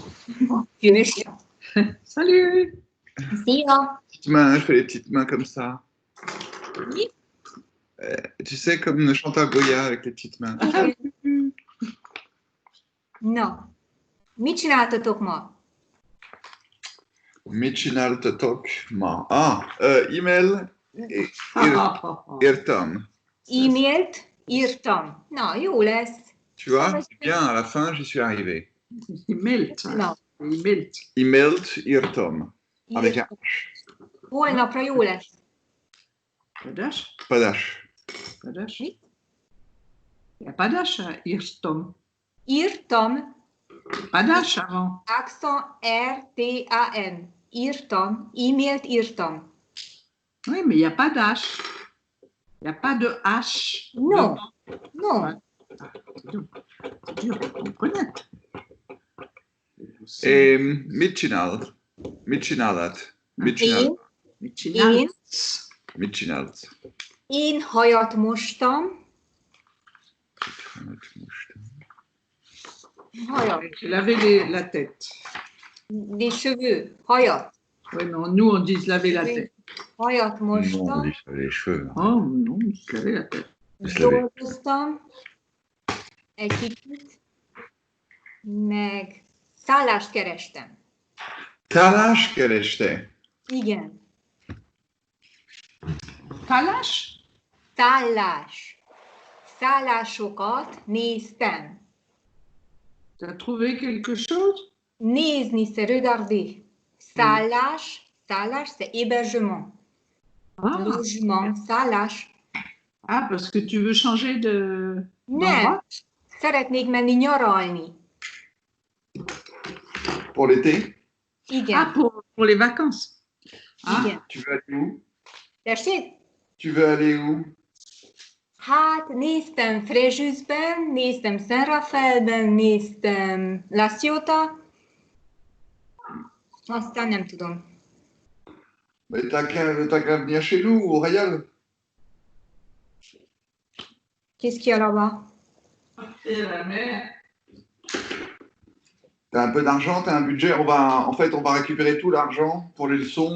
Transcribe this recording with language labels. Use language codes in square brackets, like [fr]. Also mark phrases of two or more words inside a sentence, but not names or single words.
[fr] Tu es méchant. Salut. Si, hein. Petites mains, je fais les petites mains comme ça. Oui. Tu sais, comme le chanteur Goya avec les petites mains. [hu] Na, mit csináltatok ma? Mit csináltatok ma? E-mail írtam. E-mailt írtam. Na, jó lesz. [fr] Tu vois, bien, à la fin, j'y suis arrivé. [hu] E-mailt. Na, E-mailt. E-mailt írtam. [fr] Avec un [hu] írtam. Holnapra jó lesz. Padash. padash. Padash. [fr] Oui. Il n'y a pas d'H à Irstom. [hu] Írtam, [fr] Pas d'H avant. [hu] accent R-T-A-M. Írtam, e-mailt írtam. [fr] Oui, mais il n'y a pas d'H. Il n'y a pas de H. Non, devant. non. C'est dur, vous comprenez. [hu] Et mit csinál. Mit csinálat. Mit csinál. Mit csinált. Én hajat mostam. Hajat. [fr] J'ai lavé la tête. Des cheveux. Hajat. Oui, non, nous, on dit se laver la tête. [hu] Hajat [fr] Non, on [hu] mostam. [fr] dit les cheveux. Oh, non, se laver la tête. [hu] Dolgoztam. Egy kicsit. Meg szállást kerestem. Szállást kerestél? Igen. Kalash? Szállás. Szállásokat néztem. [fr] Tu as trouvé quelque chose? Nézni, c'est regarder. [hu] Szállás, szállás, [fr] c'est hébergement. Logement, szállás. Ah, parce que tu veux changer de... [hu] Nem. Szeretnék menni nyaralni. [fr] Pour l'été? [hu] Igen. [fr] Ah, pour les vacances. [hu] Igen. [fr] Tu veux aller où? [hu] Tessék? [fr] Tu veux aller où? [hu] Hát néztem Fréjusben, néztem Saint Raphaelben, néztem La Ciotat. Aztán nem tudom. [fr] Mais t'as qu'à venir chez nous, au Royal. Qu'est-ce qu'il y a là-bas? Et la mer. T'as un peu d'argent, t'as un budget. On va récupérer tout l'argent pour les leçons.